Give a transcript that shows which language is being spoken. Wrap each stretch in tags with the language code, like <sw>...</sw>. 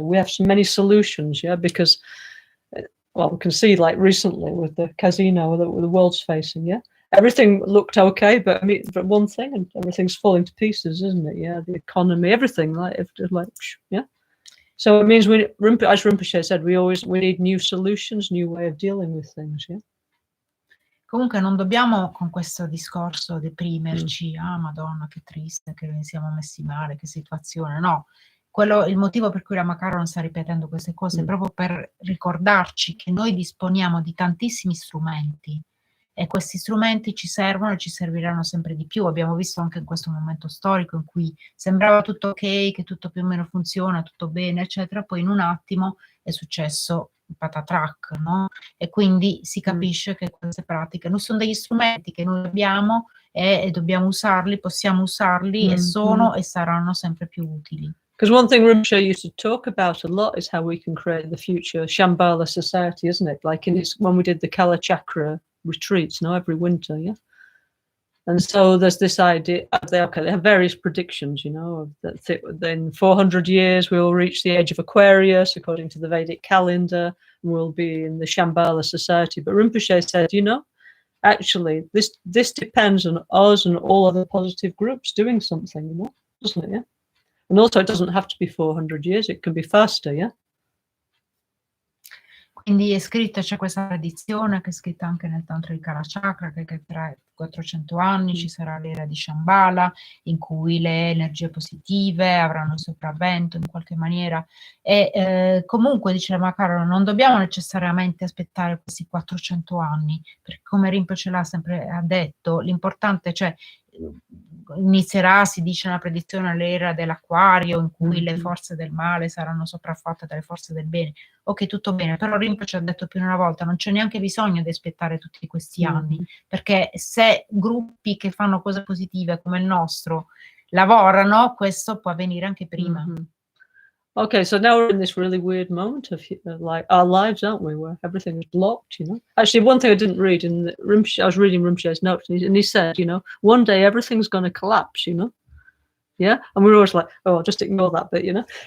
<en>We have so many solutions, yeah, because, well, we can see like recently with the casino that the world's facing, yeah? Everything looked okay, but I mean, but one thing and everything's falling to pieces, isn't it? Yeah, the economy, everything, yeah? So it means as Rinpoche said, we need new solutions, new way of dealing with things, yeah?</en> <it>Comunque non dobbiamo con questo discorso deprimerci, Madonna, che triste, che siamo messi male, che situazione, no. Il motivo per cui Lama Caroline sta ripetendo queste cose è proprio per ricordarci che noi disponiamo di tantissimi strumenti, e questi strumenti ci servono e ci serviranno sempre di più. Abbiamo visto anche in questo momento storico in cui sembrava tutto ok, che tutto più o meno funziona, tutto bene, eccetera, poi in un attimo è successo il patatrac, no? E quindi si capisce che queste pratiche non sono degli strumenti che noi abbiamo e dobbiamo usarli, possiamo usarli, e sono e saranno sempre più utili.</it> <en>Because one thing Rinpoche used to talk about a lot is how we can create the future Shambhala society, isn't it? Like when we did the Kala Chakra retreats, every winter, yeah? And so there's this idea, they have various predictions, that in 400 years we will reach the age of Aquarius, according to the Vedic calendar, and we'll be in the Shambhala society. But Rinpoche said, actually, this depends on us and all other positive groups doing something, doesn't it, yeah? And also it doesn't have to be 400 years, it can be faster, yeah?</en> <it>Quindi c'è questa tradizione che è scritta anche nel Tantra di Kala Chakra, che tra 400 anni ci sarà l'era di Shambhala, in cui le energie positive avranno il sopravvento in qualche maniera. E comunque, dice Lama Caroline, non dobbiamo necessariamente aspettare questi 400 anni, perché come Rinpoche l'ha sempre detto, l'importante, cioè inizierà, si dice una predizione, l'era dell'acquario in cui le Mhm. forze del male saranno sopraffatte dalle forze del bene. Ok, tutto bene, però Rinpoche ha detto più di una volta, non c'è neanche bisogno di aspettare tutti questi anni, Mhm. perché se gruppi che fanno cose positive come il nostro lavorano, questo può avvenire anche prima. Mhm.</it> <en>Okay, so now we're in this really weird moment of like our lives, aren't we, where everything is blocked, you know? Actually, one thing I didn't read in the Rinpoche, I was reading Rinpoche's notes, and he said, you know, one day everything's going to collapse, you know? Yeah? And we were always like, oh, I'll just ignore that bit, you know?</en>